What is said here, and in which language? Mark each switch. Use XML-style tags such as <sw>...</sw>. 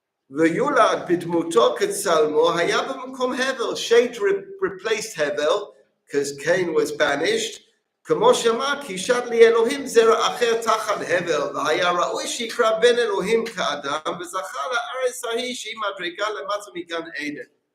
<he>ויולד בדמותו כצלמו היה במקום הבל.</he> <en>Shade replaced Hevel because Cain was banished.</en> <he>כמו שאמר כי שת לי אלוהים זרע אחר תחת הבל והיה ראוי שיקרא בן אלוהים כאדם וזכה לארץ ההיא שהיא מדרגה למטה מגן עדן.</he>